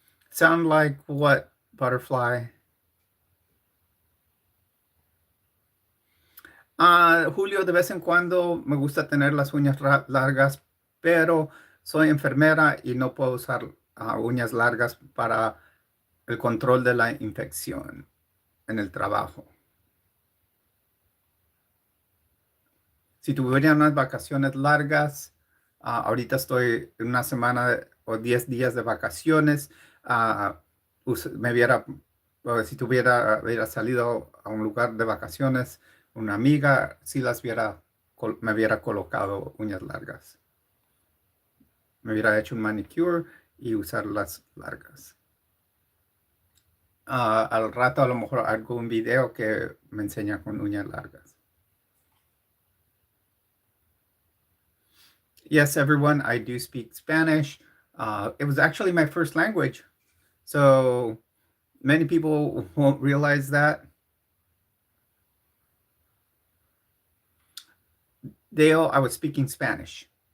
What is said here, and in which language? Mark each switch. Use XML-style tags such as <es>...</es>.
<en>Sound like what, Butterfly?</en> <es>Julio, de vez en cuando me gusta tener las uñas largas, pero soy enfermera y no puedo usar uñas largas para el control de la infección en el trabajo. Si tuviera unas vacaciones largas, ahorita estoy en una semana o 10 días de vacaciones, ah, me hubiera, o si hubiera salido a un lugar de vacaciones, una amiga, si las hubiera, me hubiera colocado uñas largas. Me hubiera hecho un manicure y usar las largas. Al rato a lo mejor hago un video que me enseña con uñas largas.</es> <en>Yes, everyone, I do speak Spanish. It was actually my first language. So many people won't realize that. Dale, I was speaking Spanish.</en>